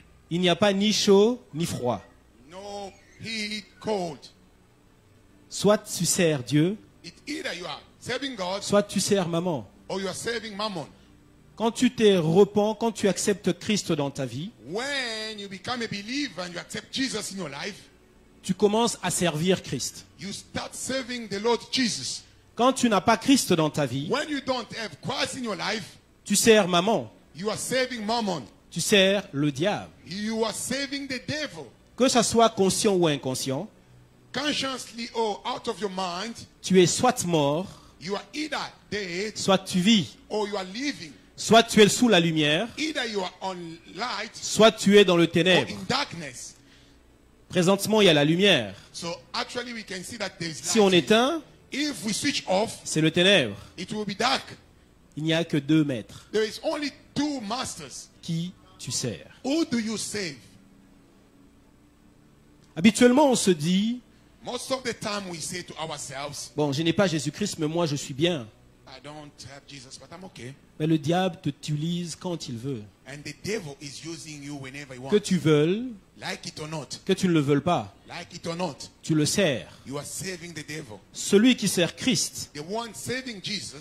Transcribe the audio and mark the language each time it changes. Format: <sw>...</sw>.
<fr>Il n'y a pas ni chaud ni froid.</fr> <en>No heat, cold.</en> <fr>Soit tu sers Dieu,</fr> <en>It's either you are serving God</en> <fr>soit tu sers maman.</fr> <en>or you are serving mammon.</en> <fr>Quand tu te repens, quand tu acceptes Christ dans ta vie,</fr> <en>When you become a believer and you accept Jesus in your life,</en> <fr>tu commences à servir Christ.</fr> <en>you start serving the Lord Jesus.</en> <fr>Quand tu n'as pas Christ dans ta vie,</fr> <en>When you don't have Christ in your life,</en> <fr>tu sers maman,</fr> <en>you are serving mammon.</en> <fr>tu sers le diable.</fr> <en>You are serving the devil.</en> <fr>Que ça soit conscient ou inconscient,</fr> <en>Consciously or out of your mind,</en> <fr>tu es soit mort,</fr> <en>you are either dead</en> <fr>soit tu vis.</fr> <en>or you are living.</en> <fr>Soit tu es sous la lumière,</fr> <en>Either you are on light</en> <fr>soit tu es dans le</fr> <en>or</en> <fr>ténèbre.</fr> <en>in darkness.</en> <fr>Présentement, il y a la lumière.</fr> <en>So actually we can see that there is</en> <fr>Si on</fr> <en>light.</en> <fr>éteint,</fr> <en>If we switch off,</en> <fr>c'est le ténèbre.</fr> <en>it will be dark.</en> <fr>Il n'y a que 2 maîtres.</fr> <en>There is only 2 masters.</en> <fr>Qui tu sers?</fr> <en>Who do you save?</en> <fr>Habituellement, on se dit,</fr> <en>Most of the time we say to ourselves,</en> <fr>bon, je n'ai pas Jésus-Christ, mais moi je suis bien.</fr> <en>I don't have Jesus, but I'm okay.</en> <fr>Mais le diable t'utilise quand il veut.</fr> <en>And the devil is using you whenever he</en> <fr>Que</fr> <en>wants.</en> <fr>tu veuilles,</fr> <en>Like it or not.</en> <fr>que tu ne le veuilles pas,</fr> <en>Like it or not.</en> <fr>tu le sers.</fr> <en>You are saving the devil.</en> <fr>Celui qui sert Christ,</fr> <en>The one saving Jesus,</en>